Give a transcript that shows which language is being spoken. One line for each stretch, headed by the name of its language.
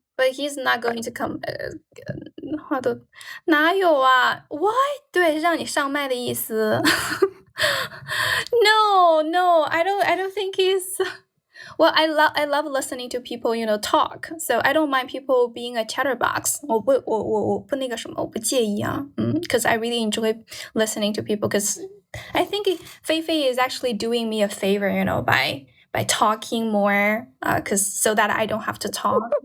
English: But he's not going to come.
Chinese: 话都哪有啊 ？
English: Why？
Chinese: 对，让你上麦的意思。
English: No, I don't think he's. Well, I love listening to people, talk. So I don't mind people being a chatterbox.
Chinese: 我不那个什么，我不介意啊。
English: Because I really enjoy listening to people. Because I think Fei Fei is actually doing me a favor, by talking more, so that I don't have to talk.